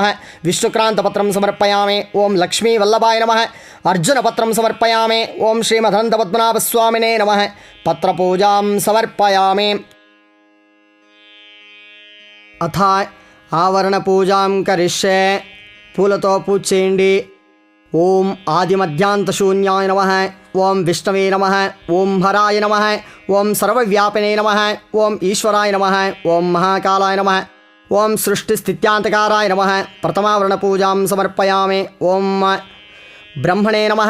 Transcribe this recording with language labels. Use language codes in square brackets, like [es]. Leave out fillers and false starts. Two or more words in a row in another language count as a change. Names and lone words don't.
[sa] विष्णुक्रान्तपत्रं समर्पयामि। ओं लक्ष्मीवल्लभाय नमः। अर्जुनपत्रं समर्पयामि। ओं श्रीमदनन्तपद्मनाभस्वामिने नमः। पत्रपूजां समर्पयामि। अथ आवरणपूजां करिष्ये। [te] పూలతో పూజ చేయండి. [sa] ओं आदिमध्यान्तशून्याय नमः. ओं विष्णवे नमः। ओं हराय नमः। ओं सर्वव्यापिने नमः. ओं ईश्वराय नमः। ओं महाकालाय नमः। ओं सृष्टिस्थित्यान्तकाराय नमः. प्रथमावरण पूजां समर्पयामि। ओं ब्रह्मणे नमः.